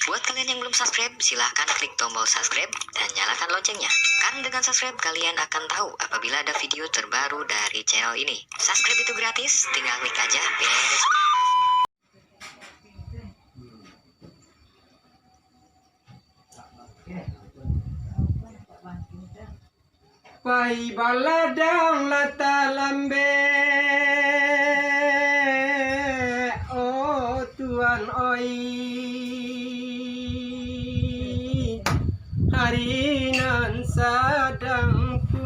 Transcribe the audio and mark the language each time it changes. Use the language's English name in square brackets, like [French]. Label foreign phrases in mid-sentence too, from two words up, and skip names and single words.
[Indonesian] Buat kalian yang belum subscribe, silahkan klik tombol subscribe dan nyalakan loncengnya. Karena dengan subscribe, kalian akan tahu apabila ada video terbaru dari channel ini. Subscribe itu gratis, tinggal klik aja, beres. [Minangkabau] Pai baladang lata lambe, oh Tuhan oi, hari nan sadang